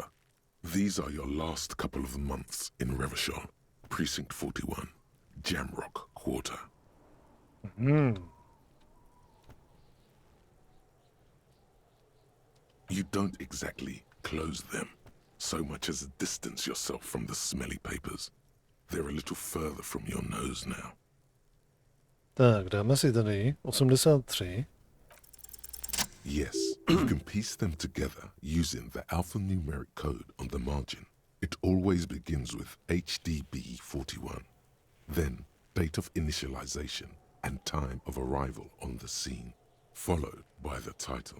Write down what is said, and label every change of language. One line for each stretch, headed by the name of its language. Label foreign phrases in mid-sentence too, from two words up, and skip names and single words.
English: These are your last couple of months in Revachol, Precinct 41, Jamrock Quarter. You don't exactly close them, so much as distance yourself from the smelly papers. They're a little further from your nose now.
Czech: Tak, dáme si tady 83.
English: Yes, you can piece them together using the alphanumeric code on the margin. It always begins with HDB 41, then date of initialization and time of arrival on the scene, followed by the title.